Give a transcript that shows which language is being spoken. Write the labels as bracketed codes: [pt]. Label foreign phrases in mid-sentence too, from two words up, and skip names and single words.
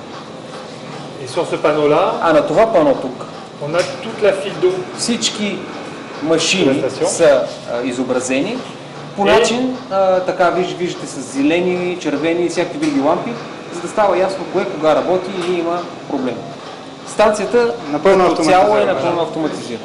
[fr] Et sur ce panneau-là, [bg] А на това пано тук [fr] on a toute la file d'eau. [bg] всички машини Стация. са изобразени по начин, така виждате с зелени, червени и всякакви други лампи, за да става ясно кое кога работи или има проблем. Станцията Напълно като цяло е автоматизирана. напълно автоматизирана.